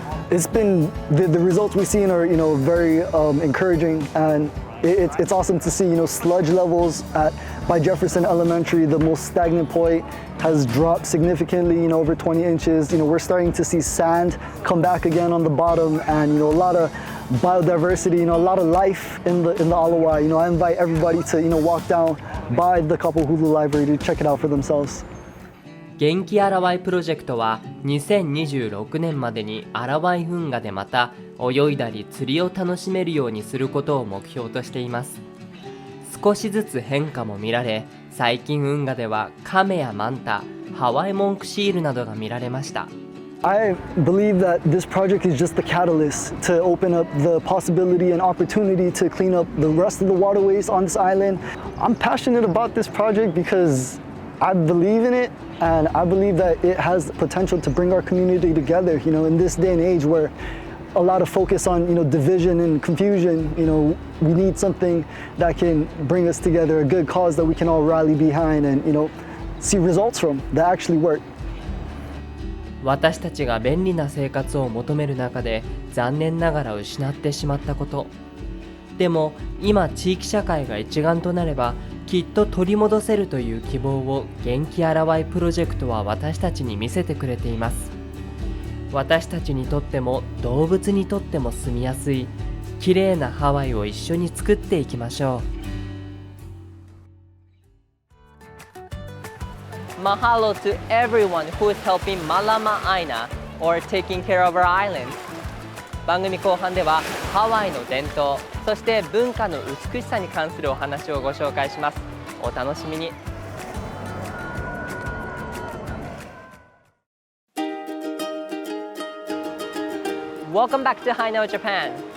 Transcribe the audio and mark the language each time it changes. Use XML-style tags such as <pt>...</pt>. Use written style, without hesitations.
<en>It's been, the results we've seen are very encouraging, and it's awesome to see sludge levels by Jefferson Elementary, the most stagnant point, has dropped significantly, over 20 inches. We're starting to see sand come back again on the bottom, and a lot of biodiversity, a lot of life in the Alawai. I invite everybody to walk down by the Kapahulu Library to check it out for themselves.</en> <ja>元気アラワイプロジェクトは2026年までにアラワイ運河でまた泳いだり釣りを楽しめるようにすることを目標としています。少しずつ変化も見られ、最近運河ではカメやマンタ、ハワイモンクシールなどが見られました。</ja> <en>I believe that this project is just the catalyst to open up the possibility and opportunity to clean up the rest of the waterways on this island. I'm passionate about this project because I believe in it, and I believe that it has the potential to bring our community together, in this day and age where a lot of focus on, division and confusion. We need something that can bring us together, a good cause that we can all rally behind and, see results from that actually work.</en> <ja>私たちが便利な生活を求める中で残念ながら失ってしまったこと。でも今地域社会が一丸となればきっと取り戻せるという希望を元気アラワイプロジェクトは私たちに見せてくれています。私たちにとっても動物にとっても住みやすい綺麗なハワイを一緒に作っていきましょう。</ja> <en>Mahalo to everyone who is helping Malama Aina or taking care of our island.</en> <ja>番組後半ではハワイの伝統、そして文化の美しさに関するお話をご紹介します。お楽しみに。</ja> <en>Welcome back to Hainao Japan.</en>